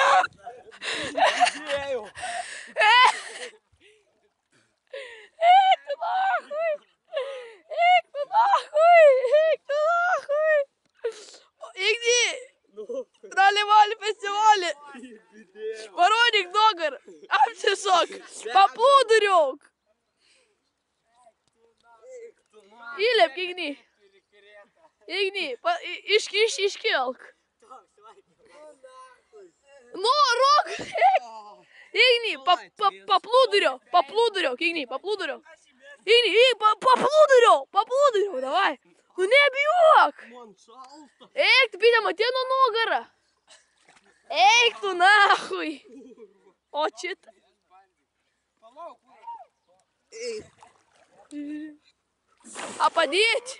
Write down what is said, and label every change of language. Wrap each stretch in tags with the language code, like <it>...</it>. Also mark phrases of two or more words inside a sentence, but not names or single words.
<lt>Dėjau. Eik tu</lt> <ru>nahui!</ru> <lt>Eik tu</lt> <ru>nahui!</ru> <lt>Eik tu</lt> <ru>nahui!</ru> <lt>Igni! Dalyvauji festivalį! Parodyk nugarą! Apsisok! Paplūduriok! Įlep, Igni! Igni, iškelk! Nu, rok! Igni, paplūduriok, Igni, paplūduriok! Igni, paplūduriok, davai! Nu nebijok! Eik, tu bitė, matė nuo nugarą! Eik tu</lt> <ru>nahui!</ru> <lt>O šitą! A padėti?</lt>